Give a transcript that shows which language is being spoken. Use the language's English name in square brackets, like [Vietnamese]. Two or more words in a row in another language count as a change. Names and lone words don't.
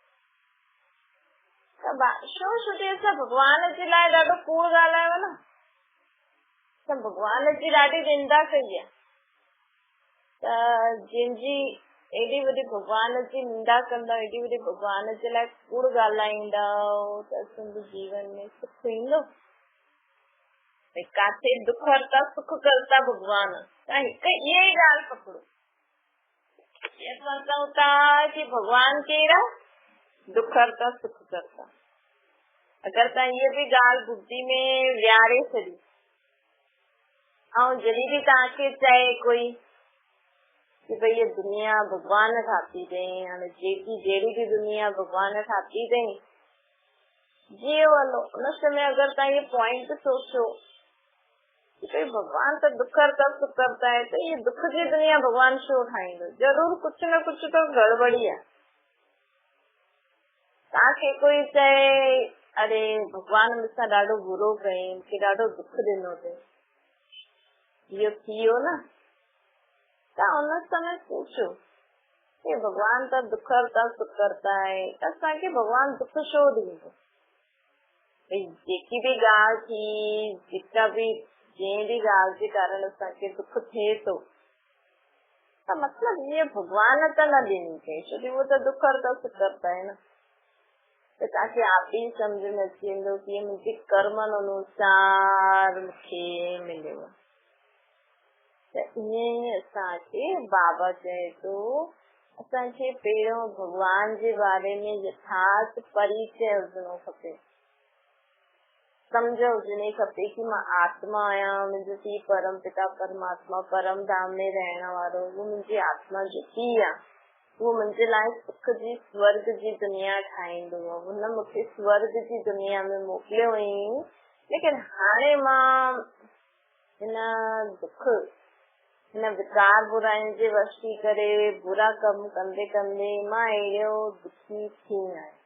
[Sindhi] छो असां भॻवान जे लाइ ॾाढो कूड़ ॻाल्हायो न, असां भॻवान जी ॾाढी निंदा कई आहे। त जंहिंजी एॾी वॾी भॻवान जी निंदा कंदा, एॾी वॾी भॻवान जे लाइ कूड़ ॻाल्हाईंदा त असांजे जीवन में सुख ईंदो? काथे दुख हरता सुख करता भॻवान। त हिकु इहा ई ॻाल्हि पकड़ो, असां चऊं था कि भॻवान कहिड़ा दुख हरता सुख करता। अगरि तव्हां इहा बि ॻाल्हि बुद्धि में विहारे छॾी ऐं जॾहिं बि तव्हांखे चए कोई कि भई ये दुनिया भॻवान ठाती अथई, हाणे जेकी जहिड़ी बि दुनिया भॻवान ठाती अथई जीअं वञो, उन समय अगरि तव्हां इहे पॉइंट सोचो कि भई भॻवान त [Hindi] दुख हरता सुख करता है, [Sindhi] त ये दुख जी दुनिया भॻवान छो ठाहींदो? ज़रूर कुझु न कुझु त गड़बड़ी आहे। तव्हांखे कोई चए अरे भॻवान मूंसां ॾाढो बुरो कयईं, मूंखे ॾाढो दुख ॾिनो अथई, इहो थी वियो न। तव्हां उन समय सोचो कि भॻवान त [Hindi] दुख हरता सुख करता है, [Sindhi] त असांखे भॻवान दुख छो ॾींदो? भई जेकी बि ॻाल्हि थी, जेका बि जंहिं बि ॻाल्हि जे कारण असांखे दुख थिए थो, त मतिलबु ईअं भॻवान त न ॾिनी अथई, छो कि उहो त [Hindi] दुख हरता सुख करता है [Sindhi] न। त तव्हांखे आप ई सम्झ में अची वेंदो कि मुंहिंजे कर्मनि अनुसार मूंखे मिलियो। त ईअं ई असांखे बाबा चए थो असांखे पहिरियों भॻवान जे बारे में यथार्थ परिचय हुजणो खपे, सम्झ हुजणी खपे कि मां आत्मा आहियां, मुंहिंजो पीउ परम पिता परमात्मा परम धाम में रहण वारो, उहो मुंहिंजी आत्मा जेकी आहे उहो मुंहिंजे लाइ सुख जी स्वर्ग जी दुनिया ठाहींदो आहे। हुन मूंखे स्वर्ग जी दुनिया में मोकिलियो हुई, लेकिन हाणे मां हिन दुख हिन विकार बुराइनि जे वश थी करे बुरा कम कंदे कंदे मां अहिड़ो दुखी थी आहियां।